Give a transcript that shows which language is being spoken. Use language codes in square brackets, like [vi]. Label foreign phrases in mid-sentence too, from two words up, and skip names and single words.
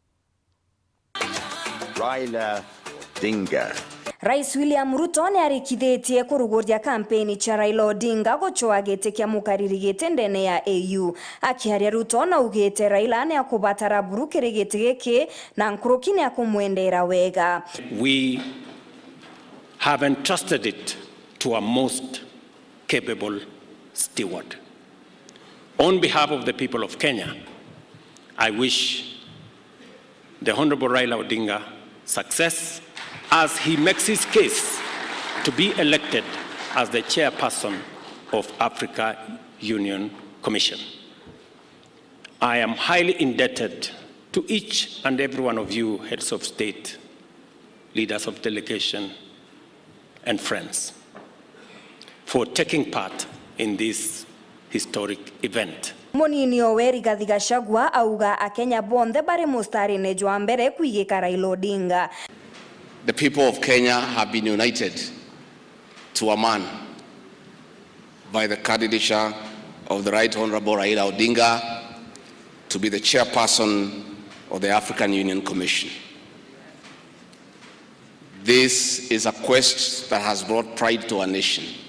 [mer] Raila Odinga. Rais William Ruto ni arikithitie kuruguria kampeni cha Raila Odinga gochwa giti kia mukariri giti ndene ya AU. Akiaria Ruto na ugite Raila ni akubatara burukiri giti giki na nkuruki ni akumwendera wega. [en] We have entrusted it to a most capable steward. On behalf of the people of Kenya, I wish the Honorable Raila Odinga success as he makes his case to be elected as the chairperson of Africa Union Commission. I am highly indebted to each and every one of you, heads of state, leaders of delegation, and friends, for taking part in this historic event. [mer] Munini Yoweri Gachagua auga Akenya bonde bari mustari ne jwa mbere kuigika Raila Odinga. [en] The people of Kenya have been united to a man by the candidature of the Right Honorable Raila Odinga to be the chairperson of the African Union Commission. This is a quest that has brought pride to our nation.